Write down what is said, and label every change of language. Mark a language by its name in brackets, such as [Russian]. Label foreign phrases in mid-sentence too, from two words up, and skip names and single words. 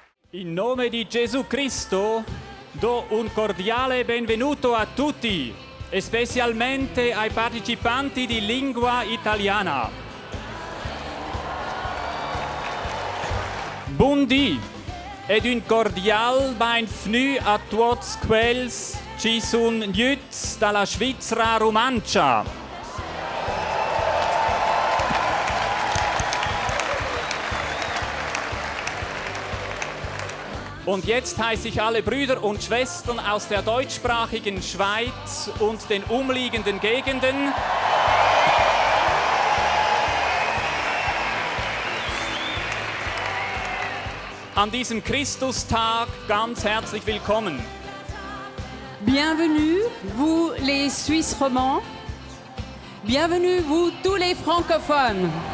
[Italian] In nome di Gesù Cristo do un cordiale benvenuto a tutti, e specialmente ai partecipanti di lingua italiana. Buondì ed un cordial benvenuto a tutti quelli ci sono venuti dalla Svizzera Romancia. [German] Und jetzt heiße ich alle Brüder und Schwestern aus der deutschsprachigen Schweiz und den umliegenden Gegenden an diesem Christustag ganz herzlich willkommen. [French] Bienvenue, vous les Suisses romands. Bienvenue, vous tous les francophones.